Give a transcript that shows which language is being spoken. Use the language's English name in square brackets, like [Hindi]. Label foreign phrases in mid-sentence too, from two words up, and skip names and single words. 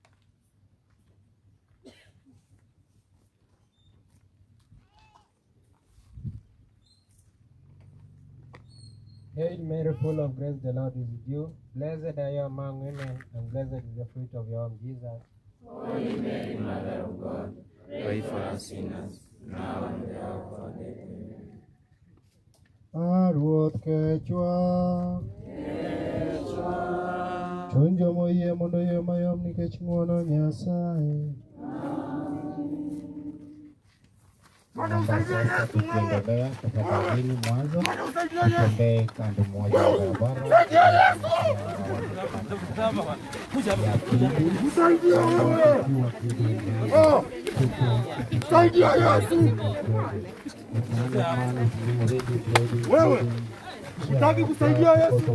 [English] Hail Mary, full of grace, the Lord is with you. Blessed are you among women, and blessed is the fruit of your womb, Jesus. Holy Mary, Mother of God, pray for us sinners, now and at the hour of our death. Amen. [Luo (Kenya and Tanzania)] Ruoth kechwa. Chunjo moyie mondo yo mayom nikech ng'wono Nyasaye. [Swahili] Sasa tukiendelea kutafakari mwanzo, tutembee kando moja ya barabara ya pili. Wewe utaki kusaidia Yesu?